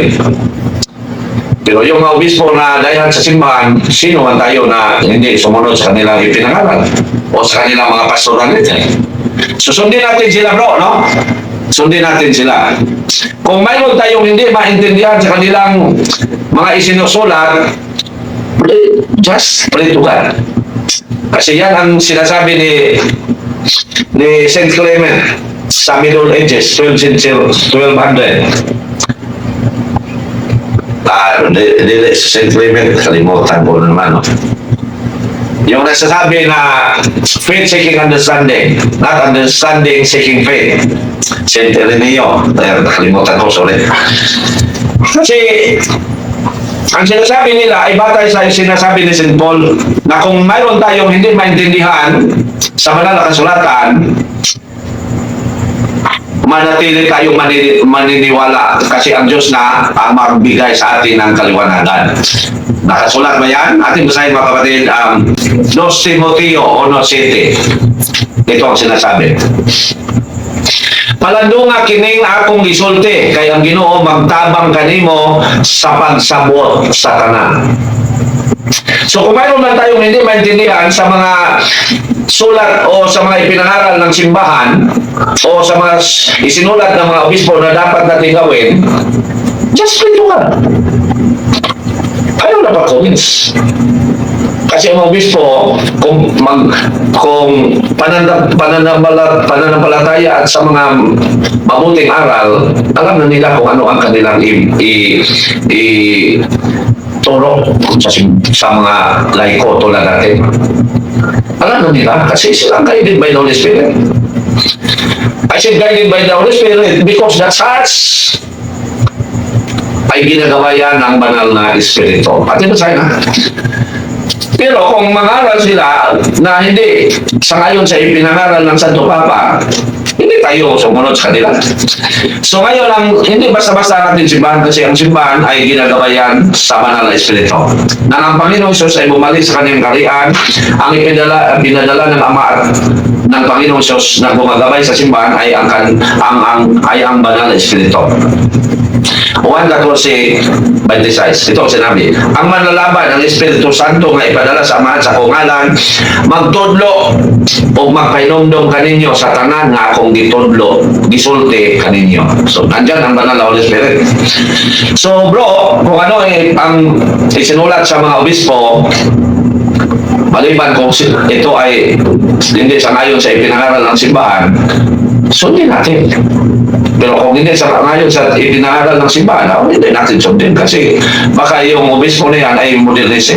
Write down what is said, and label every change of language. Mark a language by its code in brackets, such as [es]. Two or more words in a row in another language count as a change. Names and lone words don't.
[tl] Pero yung mga obispo na dayan sa simbahan, sino man tayo na hindi sumunod sa kanilang ipinangaral o sa kanilang mga pastoral nito. Susundin natin sila, bro, no? Sundin natin sila. Kung mayroon tayong hindi maintindihan sa kanilang mga isinusulat, [en] just pray to God. [tl] Kasi yan ang sinasabi ni Saint Clement sa Middle Ages, 1200. Saint Clement, kalimutan ko naman, no? Yung nagsasabi na [en] faith seeking understanding, not understanding seeking faith. [tl] Saint Ireneo, kalimutan ko, sorry. Kasi ang sinasabi nila ay batay sa sinasabi ni St. Paul na kung mayroon tayong hindi maintindihan sa banal na kasulatan, manatili tayong maniniwala kasi ang Diyos na ang magbigay sa atin ng kaliwanagan. Nakasulat ba yan? Ating basahin, mga kapatid, 2 Timoteo 1:7. Ito ang sinasabi. [ceb] Palandunga kining akong gisulti kay ang Ginoo magtabang kanimo sa pagsabot sa tanan. [tl] So kung mayroon man tayong hindi maintindihan sa mga sulat o sa mga ipinangaral ng simbahan o sa mga isinulat ng mga obispo na dapat natin gawin, [en] just pray to God. [ceb] Ayaw na pa-comments. [tl] Kasi ang mga obispo, kung pananampalataya at sa mga mabuting aral, alam na nila kung ano ang kanilang turo sa mga laiko tulad natin. Alam na nila kasi silang [en] guided by the Holy Spirit. I said guided by the Holy Spirit because the church [tl] ay ginagawa yan ng banal na Espiritu. Pati ba sa'yo na? Pero kung mangaral sila na hindi sangayon sa ipinangaral ng Santo Papa, hindi tayo sumunod sa kanila. So ngayon, hindi basta-basta natin simbahan kasi ang simbahan ay ginagawa yan sa banal na Espiritu. Na ang Panginoong Diyos ay bumalik sa kanyang kaharian, ang pinadala ng Ama at ng Panginoong Diyos na gumagabay sa simbahan ay ang banal na Espiritu. 1:14-26. Ito ang sinabi. [ceb] Ang manlalaban ng Espiritu Santo nga ipadala sa Ama sa kungalan, magtudlo o magpainumdum kaninyo sa tanan nga akong gitudlo, gisulti kaninyo. [tl] So, nandyan ang banal na Holy Spirit. So, bro, kung ano ang isinulat sa mga obispo, maliban kung ito ay hindi sangayon sa ipinangaral ng simbahan, sundin natin. Pero kung hindi sangayon sa ipinangaral ng simbahan, hindi natin sundin kasi baka yung obispo na yan ay modernism.